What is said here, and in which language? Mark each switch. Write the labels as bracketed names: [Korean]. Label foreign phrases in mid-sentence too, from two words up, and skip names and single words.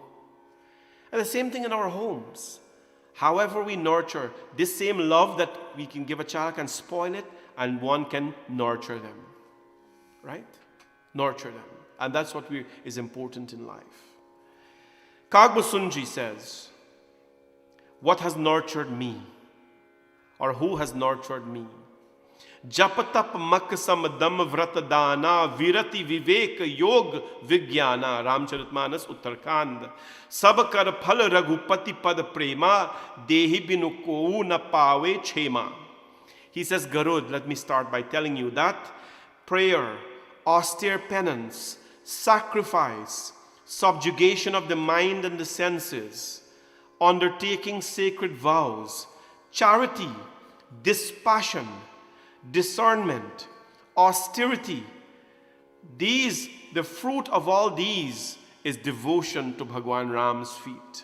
[English] And the same thing in our homes. However we nurture, this same love that we can give a child can spoil it, and one can nurture them. Right? Nurture them. And that's what is important in life. Kagbusunji says, what has nurtured me? Or who has nurtured me? [Awadhi] जप तप मख सम दम ब्रत दाना बिरति बिबेक जोग बिग्याना. [English] Ramcharitmanas Uttarkand. [Awadhi] सब कर फल रघुपति पद प्रेमा तेहि बिनु कोउ न पावइ छेमा. [English] He says, Garud, let me start by telling you that prayer, austere penance, sacrifice, subjugation of the mind and the senses, undertaking sacred vows, charity, dispassion, discernment, austerity, the fruit of all these is devotion to Bhagwan Ram's feet.